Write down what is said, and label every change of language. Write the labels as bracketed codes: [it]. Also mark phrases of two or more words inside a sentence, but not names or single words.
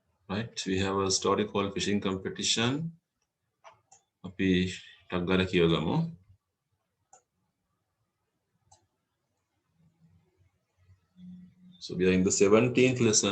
[en] Right, we have a story called fishing competition. [si] අපි ටක් ගාලා කියවගමු. [en] So we are in the 17th lesson.